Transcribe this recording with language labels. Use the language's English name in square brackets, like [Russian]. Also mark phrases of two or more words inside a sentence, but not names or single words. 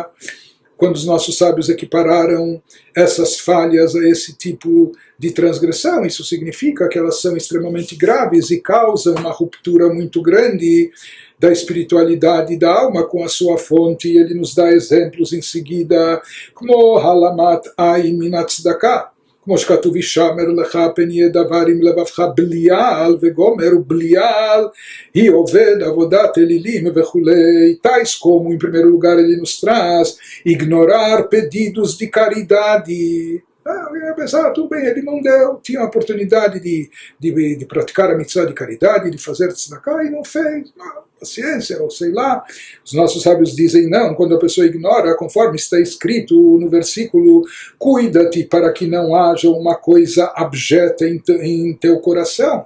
[Portuguese] Quando os nossos sábios equipararam essas falhas a esse tipo de transgressão, isso significa que elas são extremamente graves e causam uma ruptura muito grande da espiritualidade da alma com a sua fonte. Ele nos dá exemplos em seguida, como [Hebrew] העלמת עין מן הצדקה, כמו שכתוב ישמר לך פן יהיה דבר עם לבבך בליעל וגומר ובליעל היא עובד עבודת אלילים וכולי. [Portuguese] Tais como, em primeiro lugar, ele nos traz ignorar pedidos de caridade. Eu ia pensar, tudo bem, ele não deu, tinha a oportunidade de praticar a mitzvah de caridade, de fazer tzedakah e não fez. Paciência, ou sei lá. Os nossos sábios dizem não, quando a pessoa ignora, conforme está escrito no versículo, cuida-te para que não haja uma coisa abjeta em teu coração.